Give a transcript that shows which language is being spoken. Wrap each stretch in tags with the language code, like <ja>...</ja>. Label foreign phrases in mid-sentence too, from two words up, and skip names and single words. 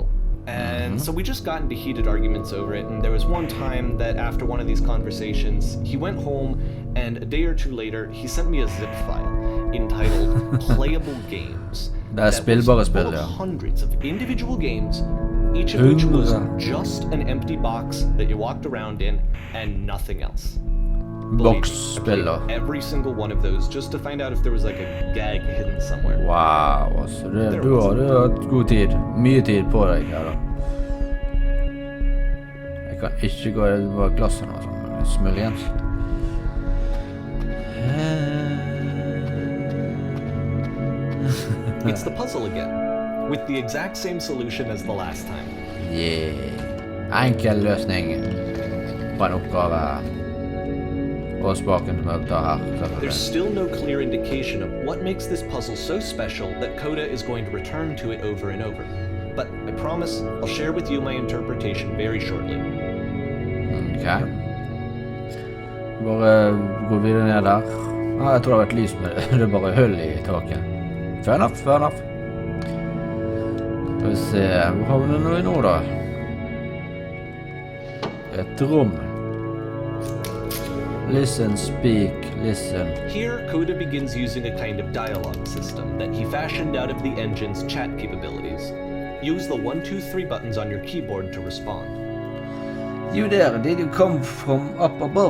<en>And so we just got into heated arguments over it, and there was one time that after one of these conversations, he went home, and a day or two later, he sent me a zip file entitled Playable Games. That was full of hundreds of individual games, each of which was just an empty box that you walked around in, and nothing else. Box every single one of those just to find out if there was like a gag hidden somewhere.</en> <no>Wow, altså du har hatt god tid, mye tid på deg her da. Jeg kan ikke gå I det glassen og sånn, men smuligens.</no> <en>It's the puzzle again, with the exact same solution as the last time. Yeah,</en> <no>enkel løsning på en oppgave.</no> <en>There's still no clear indication of what makes this puzzle so special that Coda is going to return to it over and over. But I promise I'll share with you my interpretation very shortly.</en> <no>Ok. Bare gå videre ned der. Jeg tror det var et lys med det. Det er bare hull I taket.</no> <en>Fair enough.</en> <no>Skal vi se, hvor har vi noe nå da? Et rom.</no> <en>Listen, speak, listen. Here, Coda begins using a kind of dialogue system that he fashioned out of the engine's chat capabilities. Use the 1, 2, 3 buttons on your keyboard to respond. You there, did you come from up above?</en>